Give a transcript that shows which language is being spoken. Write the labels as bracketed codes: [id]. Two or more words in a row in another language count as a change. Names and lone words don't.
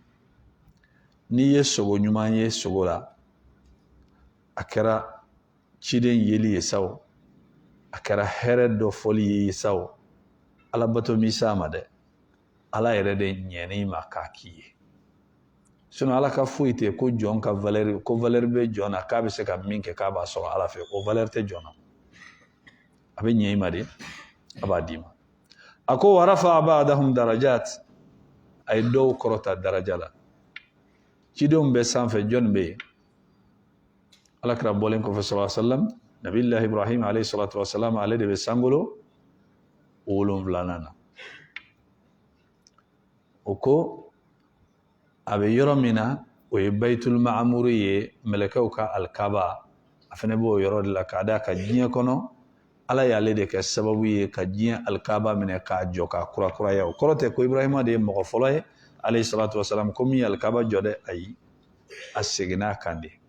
[bm] n'i ye sogo ɲuman ye sogo la a kɛra ciden yeli ye sawo a kɛra hɛrɛ dɔ fɔli ye sawo ala bato mi sa ma dɛ ala yɛrɛ de ɲɛni ma k'a k'i ye sinon ala ka foyi tɛ ko jɔn ka valeur ko valeur bɛ jɔn na k'a bɛ se ka min kɛ k'a b'a sɔrɔ ala fɛ o valeur tɛ jɔn na a bɛ ɲɛ i ma de a b'a d'i ma a ko [ar] وَرَفَعَ بَعْضَهُمْ دَرَجَاتٍ [bm] a ye dɔw kɔrɔta daraja la cidenw bɛ sanfɛ jɔn bɛ yen alakira bɔlen kɔfɛ [ar] صلى الله عليه وسلم نبي الله إبراهيم عليه الصلاة والسلام [bm] ale de bɛ sankolo 7nan na o ko a bɛ yɔrɔ min na o ye [ar] البيت المعمور [bm] ye mɛlɛkɛw ka alkaba a fana b'o yɔrɔ de la k'a da ka diɲɛ kɔnɔ ala y'ale de kɛ sababu ye ka diɲɛ alkaba minɛ k'a jɔ k'a kurakuraya o kɔrɔ tɛ ko ibrahima de ye mɔgɔ fɔlɔ ye [ar] عليه الصلاة والسلام [bm] ko min ye alkaba jɔ dɛ ayi a seginna a kan de